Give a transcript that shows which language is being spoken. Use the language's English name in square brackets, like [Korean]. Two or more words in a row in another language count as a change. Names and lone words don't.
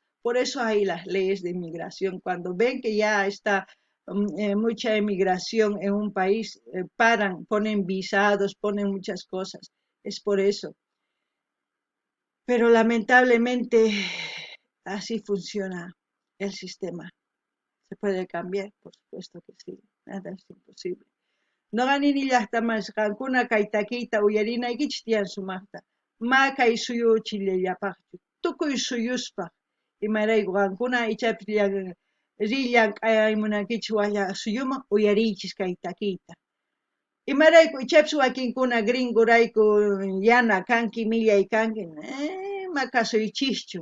[Spanish] Por eso hay las leyes de inmigración. Cuando ven que ya está mucha emigración en un país, paran, ponen visados, ponen muchas cosas. Es por eso. Pero lamentablemente así funciona el sistema. ¿Se puede cambiar? Por supuesto que sí. Nada es imposible. [Quechua] No ganini llaqtamas qankuna kay takiyta uyarinaykichis tiyan sumaqta. Ma kay suyu chillellapaqchu. Tukuy suyuspaq. Imarayku qankuna ichapis rillanqaymunankichis waqlla suyuman uyariychis kay takiyta. Imarayku ichapis wakinkuna gringorayku yana kanki, millay kanki, ma kasuychischu.